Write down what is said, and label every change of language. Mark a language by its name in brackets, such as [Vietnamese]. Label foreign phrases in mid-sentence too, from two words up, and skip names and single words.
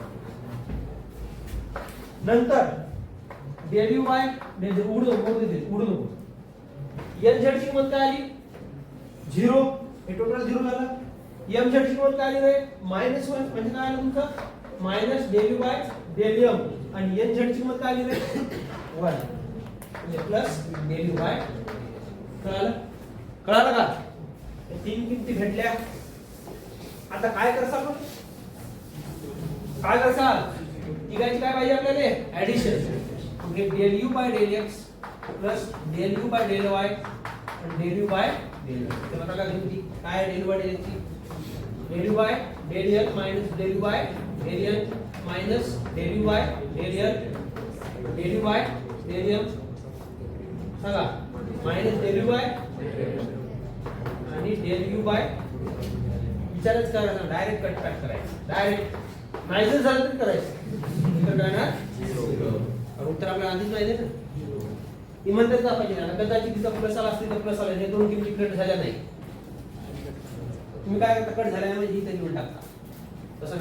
[Marathi] नंतर [English] del u by del z [Marathi] उडू नको nz ची किंमत काय आली 0 हे टोटल 0 झालं mz ची किंमत काय आली रे -1 म्हणजे काय आलं तुमचं [English] del u by del m [Marathi] आणि nz ची किंमत काय आली रे 1 म्हणजे [English] del u by [Marathi] कळालं का हे तीन किमती भेटल्या आता काय करसाल तिघांची काय पाहिजे आपल्याला ऍडिशन म्हणजे [English] del u by del x del u by del y [Marathi] आणि [English] del u by del l [Marathi] तर आता काय किमती काय [English] del u by del x [Marathi] ची [English] del u by del l del u by del n del u by del l del u by del m [Marathi] सांगा [English] del u by [Marathi] आणि [English] del u by [Marathi] विचारच करायचा [English] direct cut [Marathi] करायचं डायरेक्ट नाही जर झालं तर करायचं तर काय ना उत्तर आपल्याला आधीच माहिती आहे ना इमानदारीच दाखवायची ना कदाचित तिचा प्लस आला असते तर प्लस आला हे दोन किमती कट झाल्या नाही तुम्ही काय करता कट झाल्या म्हणजे इथे लिहून टाकता तसं